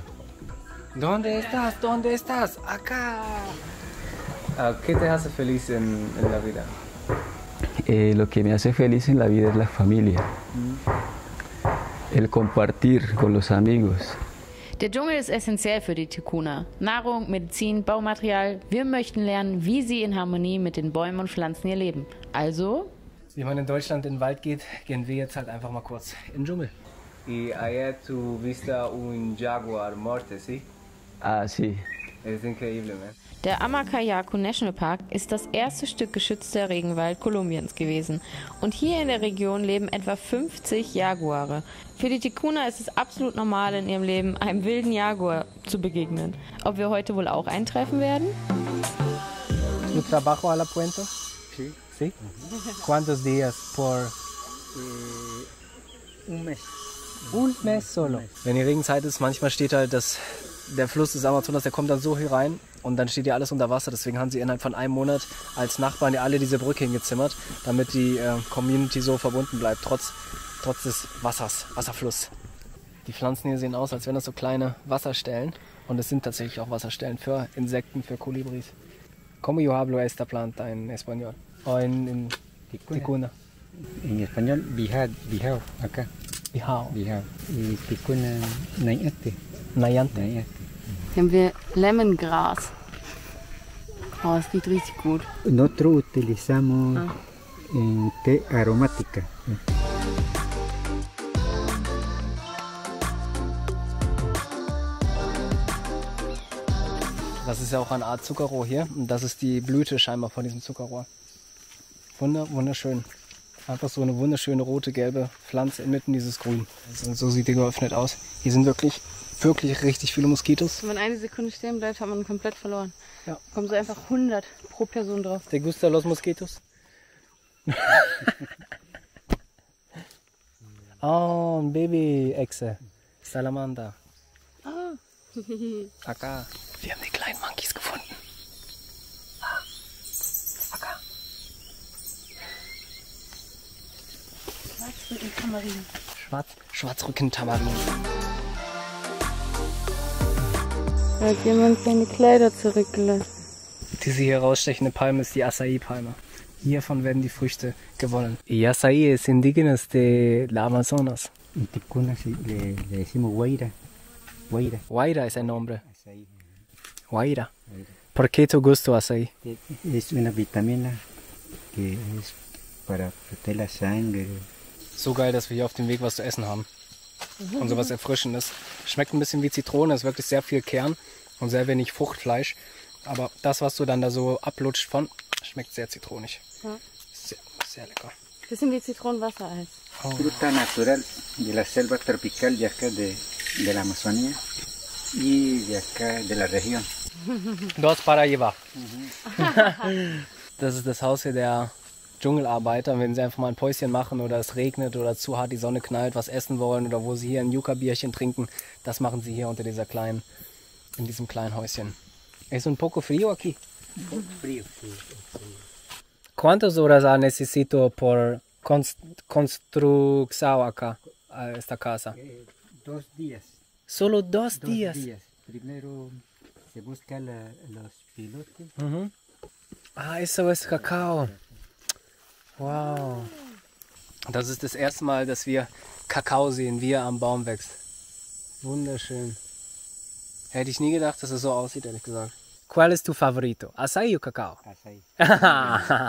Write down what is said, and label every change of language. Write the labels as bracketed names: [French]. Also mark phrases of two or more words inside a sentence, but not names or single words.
[Spanish] ¿Dónde estás? ¿Dónde estás? Acá. ¿Qué te hace feliz en la vida? Lo que me hace feliz en la vida es la familia, el compartir con los amigos. [German] Der Dschungel ist essentiell für die Tikuna. Nahrung, Medizin, Baumaterial. Wir möchten lernen, wie sie in Harmonie mit den Bäumen und Pflanzen hier leben. Also... Wie man in Deutschland in den Wald geht, gehen wir jetzt halt einfach mal kurz in den Dschungel. [Spanish] Y allá tú viste un jaguar muerto, ¿sí? Ah, sí. Es increíble, man. [German] Der Amakayaku National Park ist das erste Stück geschützter Regenwald Kolumbiens gewesen. Und hier in der Region leben etwa 50 Jaguare. Für die Tikuna ist es absolut normal in ihrem Leben, einem wilden Jaguar zu begegnen. Ob wir heute wohl auch eintreffen werden? [Spanish] ¿Tu trabajo a la puente? Sí. ¿Sí? ¿Cuántos días por...? Un mes. Un mes solo. [German] Wenn die Regenzeit ist, manchmal steht halt der Fluss des Amazonas, der kommt dann so hier rein und dann steht hier alles unter Wasser. Deswegen haben sie innerhalb von einem Monat als Nachbarn ja alle diese Brücke hingezimmert, damit die Community so verbunden bleibt, trotz des Wasserfluss. Die Pflanzen hier sehen aus, als wären das so kleine Wasserstellen und es sind tatsächlich auch Wasserstellen für Insekten, für Kolibris. [Spanish] ¿Cómo yo hablo esta planta en español? O en ticuna. En español, bijao, acá. Bijao. Bijao. Y ticuna, nayante. Nayante. [German] Hier haben wir Lemongras. Oh, das riecht richtig gut. [Spanish] Nosotros utilizamos en té aromática. [German] Das ist ja auch eine Art Zuckerrohr hier und das ist die Blüte scheinbar von diesem Zuckerrohr. Wunderschön. Einfach so eine wunderschöne rote, gelbe Pflanze inmitten dieses Grün. Also so sieht die geöffnet aus. Hier sind wirklich richtig viele Moskitos. Wenn man eine Sekunde stehen bleibt, hat man komplett verloren. Ja. Kommen so einfach 100 pro Person drauf. [Spanish] ¿Te gustan los mosquitos? [German] Oh, ein Baby-Echse. Salamander. Ah. [Spanish] Acá. [German] Wir haben die kleinen Monkeys gefunden. [Spanish] Acá. [German] Schwarzrücken-Tamarin. Schwarzrücken-Tamarin. Da hat jemand seine Kleider zurückgelassen. Diese hier rausstechende Palme ist die Acai-Palme. Hiervon werden die Früchte gewonnen. [Spanish] Y Acai es indígenas de la Amazonas. En ticuna le decimos guaira. Guaira. Guaira es el nombre. Acai. Guaira. ¿Por qué tu gusto Acai? Es una vitamina que es para proteger la sangre. [German] So geil, dass wir hier auf dem Weg was zu essen haben. Und sowas Erfrischendes. Schmeckt ein bisschen wie Zitrone, ist wirklich sehr viel Kern und sehr wenig Fruchtfleisch. Aber das, was du dann da so ablutscht von, schmeckt sehr zitronig. Ja. Sehr lecker. Bisschen wie Zitronenwassereis. Oh. [Spanish] Fruta natural de la selva tropical de acá de la Amazonía y de acá de la región. Dos para llevar. [German] Das ist das Haus hier der Dschungelarbeiter. Wenn sie einfach mal ein Päuschen machen oder es regnet oder zu hart die Sonne knallt, was essen wollen oder wo sie hier ein Yucca-Bierchen trinken, das machen sie hier unter in diesem kleinen Häuschen. [Spanish] Es un poco frío aquí. Frío. ¿Cuántas horas necesito por construcción acá, a esta casa? 2 días. Solo 2 2 días. días. Primero se busca los pilotes. [German] Mhm. Ah, eso ist Kakao. Wow. Das ist das erste Mal, dass wir Kakao sehen, wie er am Baum wächst. Wunderschön. Hätte ich nie gedacht, dass es so aussieht, ehrlich gesagt. [Spanish] ¿Cuál es tu favorito? Acai o Kakao? Acai.